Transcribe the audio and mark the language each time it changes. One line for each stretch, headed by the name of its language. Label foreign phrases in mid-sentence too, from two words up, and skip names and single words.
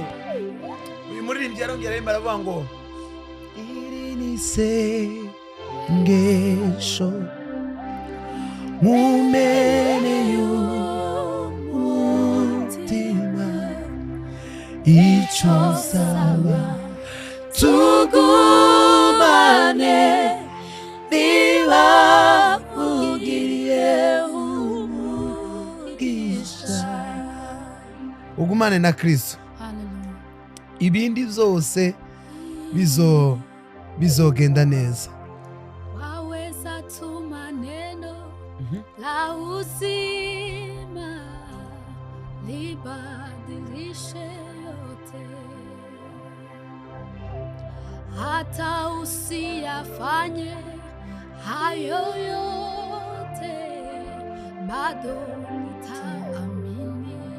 Kinyarwanda: Uyu muririmbyi yarongera yemba aravuga ngo iri ni sengesho mumene y'umutima icyo nsaba tugumane niba ugiriye umugisha. Ugumane na Kristo, ibindi byose bizogenda neza.
Swahili: Waweza tuma neno la uzima libadilishe yote, hata usiyafanye hayo yote, bado nitaamini.